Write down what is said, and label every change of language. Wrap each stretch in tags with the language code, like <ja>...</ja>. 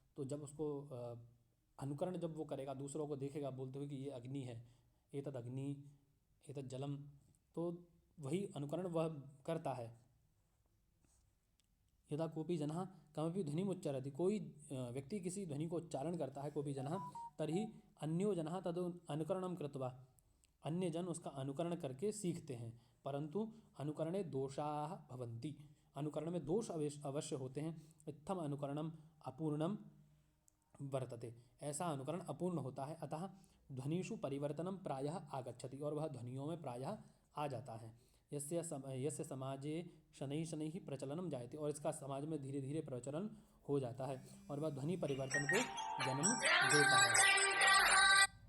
<hi>तो जब उसको अनुकरण जब वो करेगा, दूसरों को देखेगा बोलते हुए कि ये अग्नि है,</hi> <sa>एतद अग्नि, एतद जलम,</sa> <hi>तो वही अनुकरण वह करता है।</hi> <sa>यदा कोपी जनः कमपि ध्वनिम् उच्चरति।</sa> <hi>कोई व्यक्ति किसी ध्वनि को उच्चारण करता है, कोपी जनः,</hi> <sa>तर्हि अन्यो जनः तद अनुकरणं कृत्वा,</sa> <hi>अन्य जन उसका अनुकरण करके सीखते हैं।</hi> <sa>परंतु अनुकरणे दोषाः भवन्ति।</sa> <hi>अनुकरण में दोष अवश्य होते हैं।</hi> <sa>इत्थम अनुकरणम अपूर्णम वर्तते।</sa> <hi>ऐसा अनुकरण अपूर्ण होता है।</hi> <sa>अतः ध्वनिषु परिवर्तनम प्रायः आगच्छति,</sa> <hi>और वह ध्वनियों में प्रायः आ जाता है।</hi> <sa>यस्य समाजे शनैः शनैः प्रचलनम जायते,</sa> <hi>और इसका समाज में धीरे धीरे प्रचलन हो जाता है और वह ध्वनि परिवर्तन को जन्म देता है।</hi>